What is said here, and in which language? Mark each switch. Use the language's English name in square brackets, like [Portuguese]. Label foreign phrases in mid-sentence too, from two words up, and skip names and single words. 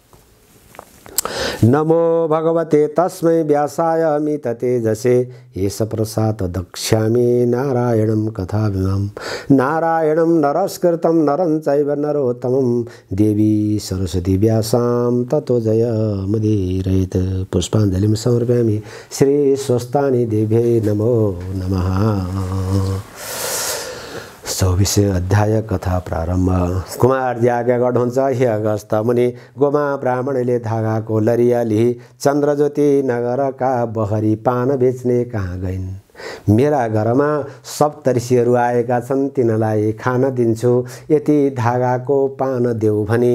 [Sanskrit] नमो भगवते तस्मै व्यासाय मिततेजसे एष प्रसाद दक्ष्यामि नारायणं कथाभिमां नारायणं नरस्कृतं नरं चैव नरोत्तमं देवी सरस्वती व्यासां ततो जयमुदीरयेत्। पुष्पाञ्जलिं समर्पयामि। श्री स्वस्तानि देव्यै नमो नमः। [Nepali] 24 अध्याय कथा प्रारम्भ। कुमार आज्ञा गर्नुहुन्छ, हे अगस्त मुनि, गोमा ब्राह्मणले धागाको लरिया लिई चन्द्रज्योति नगरका बहरी पान बेच्ने कहाँ गइन्। मेरा घरमा सप्तऋषिहरू आएका छन्, तिनलाई खान दिन्छु, यति धागाको पान देऊ भने।